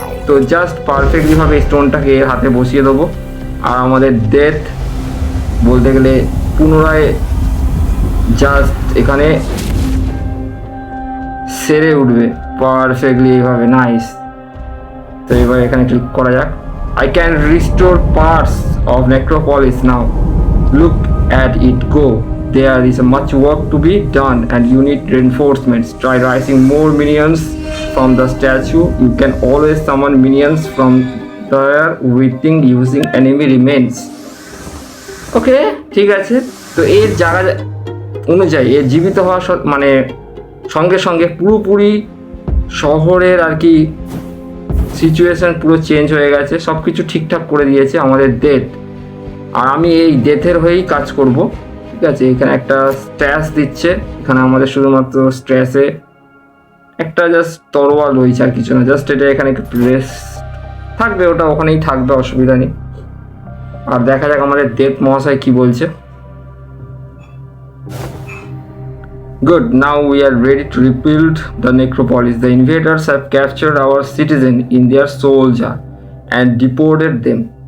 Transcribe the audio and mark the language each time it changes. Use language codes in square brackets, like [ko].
[bn] তো just perfectly ভাবে স্টোনটাকে এর হাতে বসিয়ে দেবো, আর আমাদের ডেথ বলতে গেলে পুনরায় জাস্ট এখানে সেরে উঠবে পারফেক্টলি এইভাবে। নাইস। তো এবার এখানে ক্লিক করা যাক। [en] I can restore parts of necropolis now. Look at it go. There is much work to be done and you need reinforcements. Try raising more minions from the statue. You can always summon minions from there within using enemy remains. [bn] ওকে ঠিক আছে। তো এর জায়গা অনুযায়ী এর জীবিত হওয়া মানে সঙ্গে সঙ্গে পুরোপুরি শহরের আর কি সিচুয়েশন পুরো চেঞ্জ হয়ে গেছে, সব কিছু ঠিকঠাক করে দিয়েছে আমাদের ডেথ। আর আমি এই ডেথের হয়েই কাজ করব, ঠিক আছে। এখানে একটা স্ট্র্যাশ দিচ্ছে, এখানে আমাদের শুধুমাত্র স্ট্র্যাশে একটা জাস্ট তরোয়াল রয়েছে আর কিছু না, জাস্ট এটা এখানে একটু প্রেস থাকবে, ওটা ওখানেই থাকবে, অসুবিধা নেই। আর দেখা যাক আমাদের ডেথ মহাশয় কি বলছে। [en] Good, now we are ready to rebuild the necropolis. The invaders have captured our citizens in their soul jar and deported them.